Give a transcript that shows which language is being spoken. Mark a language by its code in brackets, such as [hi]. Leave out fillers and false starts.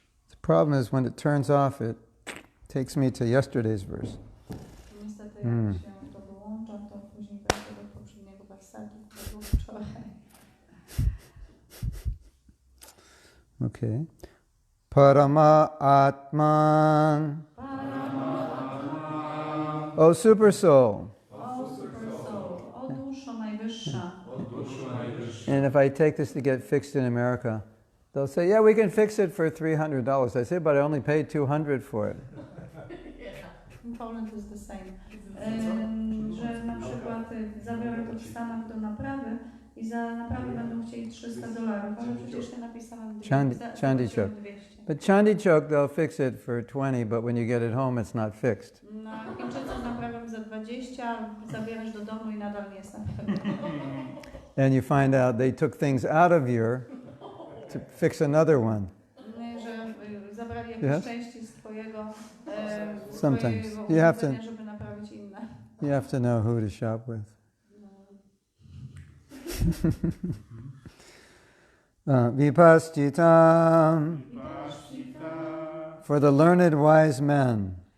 [en] The problem is when it turns off, it takes me to yesterday's verse. [pl] Niestety jak się to wyłącza, to później wejdzie do poprzedniego wersetu, który był wczoraj. [en] Okay. Parama Atman. O Supersoul. [pl] O Supersoul, o duszo najwyższa. [en] And if I take this to get fixed in America, they'll say, yeah, we can fix it for $300. I say, but I only paid $200 for it. In Poland is the same. [pl] Że na przykład zabiorę to w Stanach do naprawy i za naprawę będą chcieli $300, ale przecież ja napisałam [en] Chandi Chok. 200. But Chandi Chok, they'll fix it for 20, but when you get it home, it's not fixed. [pl] Na Chińczycy naprawiam za 20, zabierasz do domu i nadal nie jest naprawione. [en] And you find out they took things out of your to fix another one. [pl] Że zabrali jakieś części z twojego [en] Sometimes. [pl] twojego [en] You have to, [pl] żeby naprawić inne. [en] you have to know who to shop with. Vipaschitam. For the learned wise men.